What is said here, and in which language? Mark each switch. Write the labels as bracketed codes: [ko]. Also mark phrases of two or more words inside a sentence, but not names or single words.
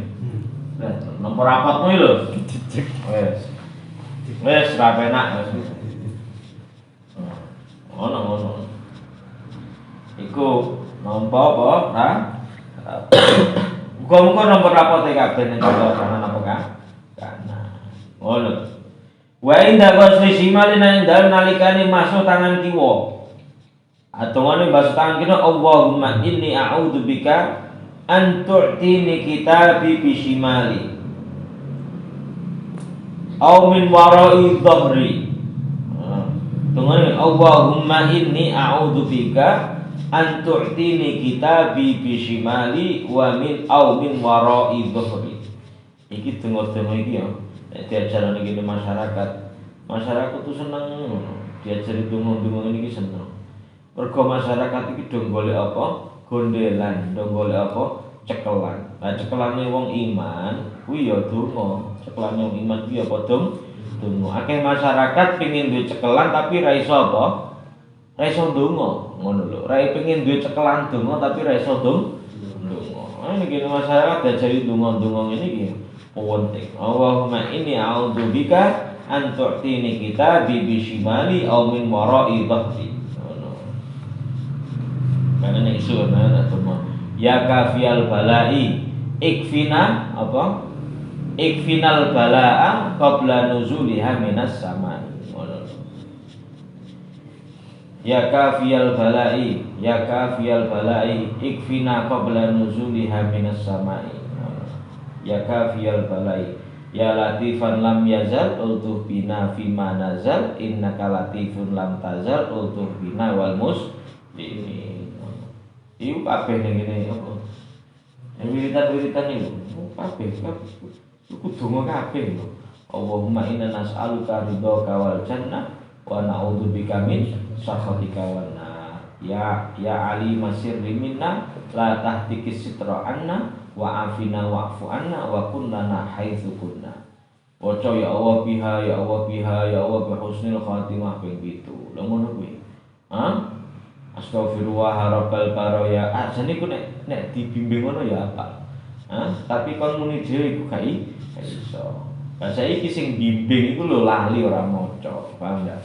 [jv] Nampa rapatmu iki lho. Wis ra penak wis. Ngono. Iku nampa apa? Muga-muga nomor rapote kabeh ning kanan apa kan? Ngono. [ar] وعند قصر شمالي [jv] nang dalem nalikane masuk tangan kiwa. Atungane masuk tangan kira [ar] اللهم إني أعوذ بك أن تؤتيني كتابي بشمالي. أو من وراء ظهري. Tungane اللهم إني أعوذ بك أن تؤتيني كتابي بشمالي و من أو من وراء ظهري. [jv] Iki tengok-tengok iki ya. Nek diajarane iki masyarakat. Masyarakat tuh seneng diajari donga-donga iki seneng. Mergo masyarakat iki do golek apa? Gondelan, do golek apa? Cekelan. Lah cekelane wong iman kuwi ya donga. Cekelane wong iman kuwi apa donga? Akeh masyarakat pengin duwe cekelan tapi ra iso apa? Ra iso donga, ngono lho. Ra pengin duwe cekelan donga tapi ra iso donga. Niki masyarakat diajari donga-donga ngene iki penting. [ar] اللهم إني أعوذ بك أن تؤتيني كتابي بشمالي أو من وراء ظهري. [jv] Karena nek isu ana semua. [ar] يا كافي البلاء اكفنا apa? اكفنا البلاء قبل نزولها من السماء. يا كافي البلاء اكفنا قبل نزولها من السماء. يا كافي البلاء يا لطيفا لم يزل الطف بنا فيما نزل إنك لطيف لم تزل الطف بنا والمسلمين. [jv] Iku kabeh ning ngene apa? Wiritan-wiritan niku kabeh iku donga kabeh lho. [ar] اللهم إنا نسألك رضاك والجنة ونعوذ بك من سخطك والنار. يا علي ما سر منا لا تهتك الستر عنا وعافنا واعف عنا وكن لنا حيث كنا. Waca يا الله بها يا الله بها يا الله بحسن الخاتمة ping 7. [jv] Lha ngono kuwi. [ar] أستغفر الله رب البرايا. [jv] Jane ku nek dibimbing ngono ya apa? Tapi kon muni dhewe iku gak iso. Lah saiki sing bimbing iku lho lali ora maca, paham ya?